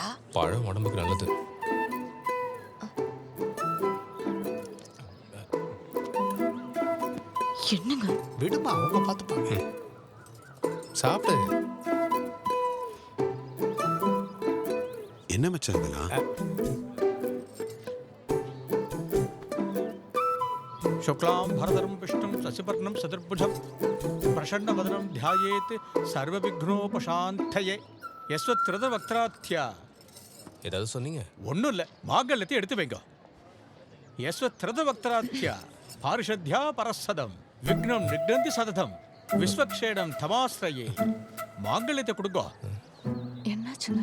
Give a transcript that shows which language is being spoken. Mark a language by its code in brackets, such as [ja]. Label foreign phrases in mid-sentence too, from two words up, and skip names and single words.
[ta] பழம் உடம்புக்கு நல்லது. என்னங்க விடுமா, அவங்க பார்த்துப்பாங்க. சாப்பிடு. என்ன மச்சான் இதெல்லாம்? [sa] शुक्लां भरधरं विष्णुं शशिवर्णं चतुर्भुजं प्रसन्नवदनं ध्यायेत् सर्वविघ्नोपशान्तये. यस्यद्विरद वक्त्राद्याः. [ta] ஏதாவது சொன்னீங்க? ஒன்றும் இல்லை, மாங்கல்யத்தை எடுத்து வைங்க. [sa] यस्यद्विरद वक्त्राद्याः पारिषद्याः परःशतम् विघ्नं निघ्नन्ति सततं विष्वक्सेनं तमाश्रये. [ta] மாங்கல்யத்தை கொடுங்க. என்னாச்சுங்க?